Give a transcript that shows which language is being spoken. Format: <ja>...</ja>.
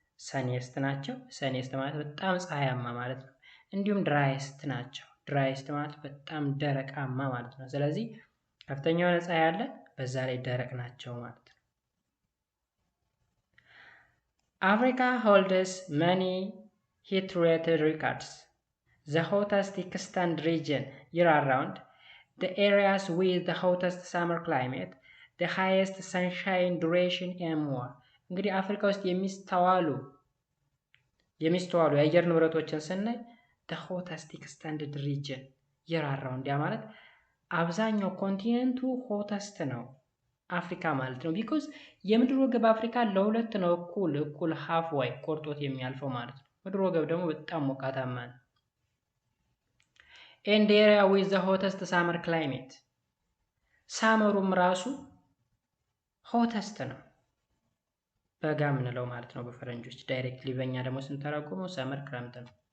<am>ሰኒስት ናቸው። ሰኒስት ማለት በጣም ፀሐያማ ማለት ነው። እንዲሁም ድራይስት ናቸው። ድራይስት ማለት በጣም ደረቃማ ማለት ነው። ስለዚህ ከፍተኛ የሆነ ፀሐይ አለ፣ በዛ ላይ ደረቅ ናቸው ማለት ነው።</am> <en>Africa holds many heat-related records. The hottest extant region year-round, the areas with the hottest summer climate, the highest sunshine duration and more.</en> <am>እንግዲህ አፍሪካ ውስጥ የሚስተዋሉ የአየር ንብረቶችን ስናይ</am> <en>the hottest extended region year-round</en> <am>ያ ማለት አብዛኛው ኮንቲኔንቱ ሆተስት ነው። አፍሪካ ማለት ነው። ቢኮዝ የምድር ወገብ አፍሪካ ለሁለት ነው እኩል</am> <en>ሃፍ ዋይ</en> <am>ቆርጦት የሚያልፈው ማለት ነው። ምድር ወገብ ደግሞ በጣም ሞቃታማ ነው።</am> <en>ኤንድ ኤሪያ ዊዝ ዘ ሆተስት ሳመር ክላይሜት</en> <am>ሳመሩም ራሱ ሆተስት ነው በጋ ምንለው ማለት ነው በፈረንጆች። ዳይሬክትሊ በእኛ ደግሞ ስንተረጉመው ሰመር ክረምት ነው።</am>